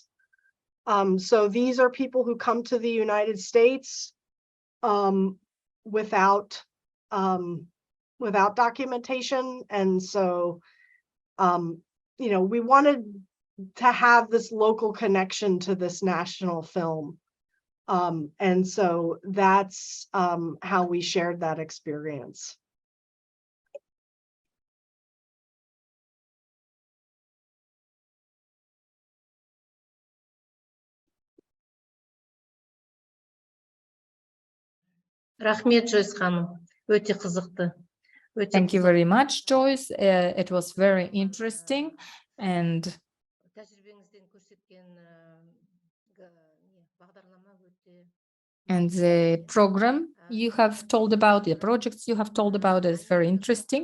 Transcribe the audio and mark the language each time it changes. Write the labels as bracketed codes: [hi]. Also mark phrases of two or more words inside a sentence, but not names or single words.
[en] So these are people who come to the United States without without documentation. And so, we wanted to have this local connection to this national film. And so that's how we shared that experience. [kk] Рахмет, Joyce ханым. Өте қызықты. [en] Thank you very much, Joyce. It was very interesting. And the program you have told about, the projects you have told about is very interesting.